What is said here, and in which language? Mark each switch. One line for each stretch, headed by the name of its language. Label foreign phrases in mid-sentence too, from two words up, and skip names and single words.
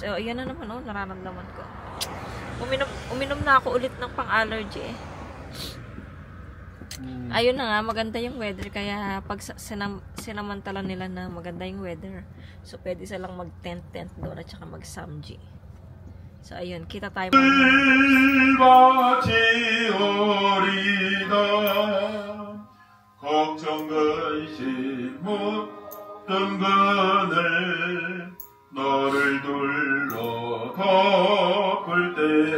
Filipino: O, yan na naman, oh, nararamdaman ko. Uminom na ako ulit ng pang-allergy eh. Ayun na nga, maganda yung weather. Kaya pag sinamantala nila na maganda yung weather, so pwede silang mag-tent doon at saka mag-samji. So ayun, kita tayo
Korean: 걱정 근심 묻던 그늘 너를 둘러 덮을 때